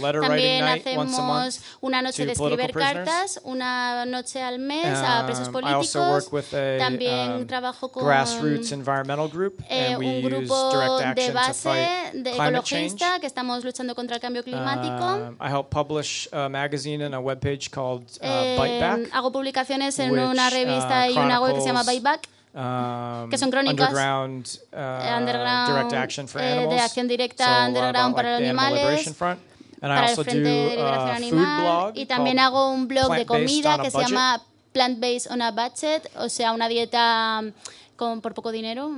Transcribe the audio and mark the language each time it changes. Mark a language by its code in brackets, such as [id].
[es] También hacemos una noche de escribir cartas, una noche al mes a presos políticos. También trabajo con [en] grassroots environmental group, and we [es] un grupo de base de ecologista que estamos luchando contra el cambio climático. [en] I help publish a magazine and a webpage called Biteback. [es] Hago publicaciones en una revista y una web que se llama Biteback, que son crónicas [en] underground direct action for animals, [es] de acción directa underground para los animales. [en] And I also do food blog, [es] y también hago un blog de comida que se llama Plant Based on a Budget, o sea, una dieta por poco dinero.